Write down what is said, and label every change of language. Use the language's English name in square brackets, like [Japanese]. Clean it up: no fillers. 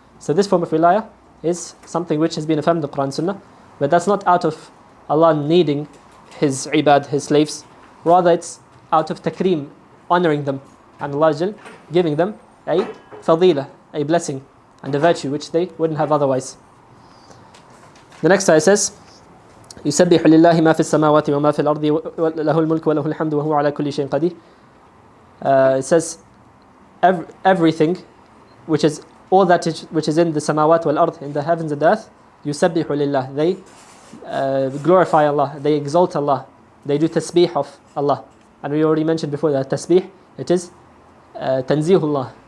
[English] So this form of wilaya is something which has been affirmed in the Quran Sunnah, but that's not out of Allah needing His ibad, His slaves. Rather, it's out of takreem, honoring them, and Allah giving them a fadila, a blessing and a virtue which they wouldn't have otherwise. The next ayah says, [Arabic] يُسَبِّحُ لِلَّهِ مَا فِي السَّمَاوَاتِ وَمَا فِي الْأَرْضِ وَلَهُ الْمُلْكُ وَلَهُ الْحَمْدُ وَهُوَ عَلَى كُلِّ شَيْءٍ قَدِيرٌ. [English] It says everything which is all that which is in the samawat wal ard, in the heavens and the earth, [Arabic] يُسَبِّحُ لِلَّهِ. [English] They glorify Allah, they exalt Allah, they do tasbih of Allah. And we already mentioned before that tasbih, it is tanzihullah.